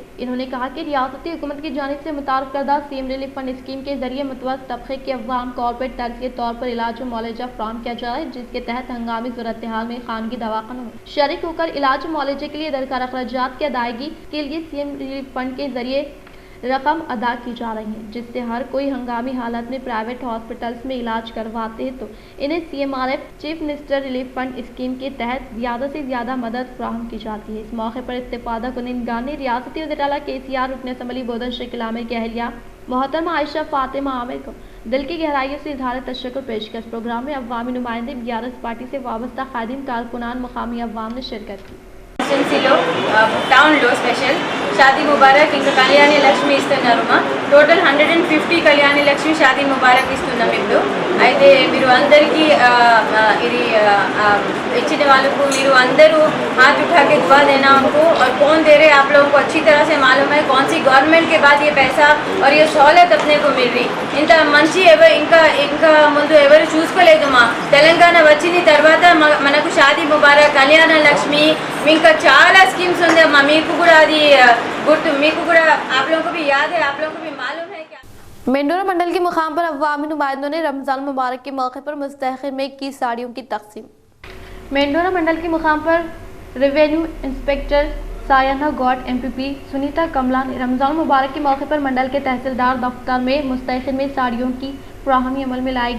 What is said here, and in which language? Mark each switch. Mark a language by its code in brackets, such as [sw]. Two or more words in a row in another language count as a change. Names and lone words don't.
[ur] انہوں نے کہا کہ ریاستی حکومت کی جانب سے متعارف کردہ [en] CM Relief Fund scheme [ur] کے ذریعے متوسط طبقے کے عوام کارپوریٹ طرز کے طور پر علاج و معالجہ فراہم کیا جا رہا ہے، جس کے تحت ہنگامی صورت حال میں خانگی دواخانوں میں شریک ہو کر علاج و معالجے کے لیے درکار اخراجات کی ادائیگی کے لیے [en] CM Relief Fund [ur] کے ذریعے رقم ادا کی جا رہی ہے، جس سے ہر کوئی ہنگامی حالت میں [en] private hospitals [ur] میں علاج کرواتے ہیں تو انہیں [en] CMRF Chief Minister Relief Fund scheme [ur] کے تحت زیادہ سے زیادہ مدد فراہم کی جاتی ہے. اس موقع پر استفادہ کنندگان نے ریاستی وزیر اعلیٰ KCR رکن اسمبلی بودھن شیخ عامر کے اہلیہ محترمہ عائشہ فاطمہ عامر کو دل کی گہرائیوں سے اظہار تشکر پیش کیا. اس پروگرام میں عوامی نمائندے BRS پارٹی سے وابستہ خادم کارکنان مقامی عوام نے شرکت کی. [te] టౌన్లో స్పెషల్ షాదీ ముబారక్ ఇంకా కళ్యాణి లక్ష్మి ఇస్తున్నారు మా టోటల్ 150 కళ్యాణి లక్ష్మి షాదీ ముబారక్ ఇస్తున్నాం ఇప్పుడు। అయితే మీరు అందరికీ ఇది ఇచ్చిన వాళ్ళకు మీరు అందరూ [ur] ہاتھ اٹھا کے دعا دینا ان کو اور کون دے رہے آپ لوگوں کو اچھی طرح سے معلوم ہے کون سی گورنمنٹ کے بعد یہ پیسہ اور یہ سہولت اپنے کو مل رہی. [te] ఇంత మంచి ఇంకా ముందు ఎవరు చూసుకోలేదు మా తెలంగాణ వచ్చిన తర్వాత మనకు షాదీ ముబారక్ కళ్యాణ లక్ష్మి ఇంకా చాలా స్కీమ్స్ ఉంది అమ్మా। మీకు కూడా అది గుర్తు మీకు కూడా [ur] آپ لوگوں کو بھی یاد ہے، آپ لوگوں کو بھی معلوم ہے کیا. مینڈورا منڈل کے مقام پر عوامی نمائندوں نے رمضان مبارک کے موقع پر مستحقین میں کی ساڑیوں کی تقسیم. مینڈورا منڈل کے مقام پر [en] revenue inspector [ur] سائنا گوڑ MPP سنیتا کملا نے رمضان مبارک کے موقع پر منڈل کے تحصیلدار دفتر میں مستحقین میں ساڑیوں کی فراہمی عمل میں لائی گئی.